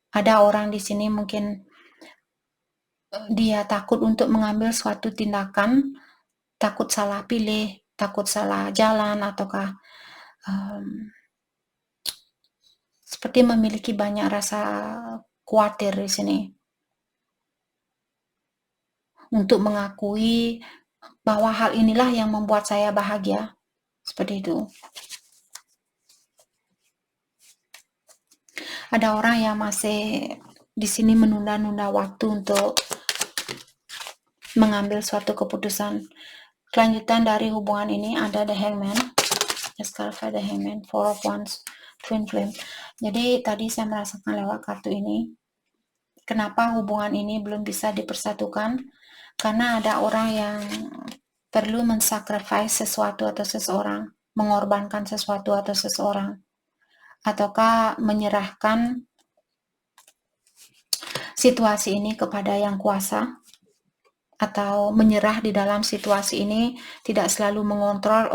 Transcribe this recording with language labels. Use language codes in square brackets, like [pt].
[id] Ada orang di sini mungkin dia takut untuk mengambil suatu tindakan, takut salah pilih, takut salah jalan, ataukah seperti memiliki banyak rasa khawatir di sini untuk mengakui bahwa hal inilah yang membuat saya bahagia, seperti itu. Ada orang yang masih di sini menunda-nunda waktu untuk mengambil suatu keputusan. Kelanjutan dari hubungan ini ada The Hangman. [en] Let's clarify The Hangman. Four of Wands, Twin Flame. [id] Jadi tadi saya merasakan lewat kartu ini, kenapa hubungan ini belum bisa dipersatukan? Karena ada orang yang perlu mensacrifice sesuatu atau seseorang, mengorbankan sesuatu atau seseorang, ataukah menyerahkan situasi ini kepada yang kuasa, atau menyerah di dalam situasi ini, tidak selalu mengontrol.